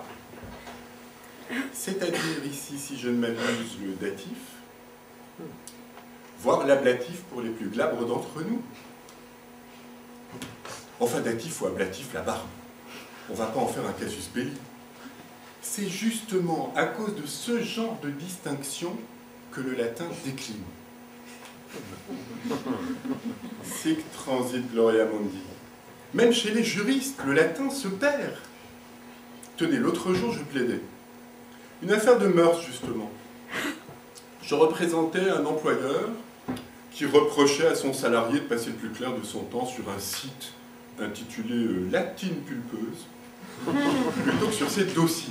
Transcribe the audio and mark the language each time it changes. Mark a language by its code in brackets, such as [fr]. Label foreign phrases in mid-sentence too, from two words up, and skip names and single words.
[fr] C'est-à-dire ici, si je ne m'abuse, le datif, voire l'ablatif pour les plus glabres d'entre nous. Enfin, datif ou ablatif, la barbe. On ne va pas en faire un [la] casus belli. [fr] C'est justement à cause de ce genre de distinction que le latin décline. [la] Sic transit gloria mundi. [fr] Même chez les juristes, le latin se perd. Tenez, l'autre jour, je plaidais. Une affaire de mœurs, justement. Je représentais un employeur qui reprochait à son salarié de passer le plus clair de son temps sur un site intitulé « Latine pulpeuse » plutôt que sur ses dossiers.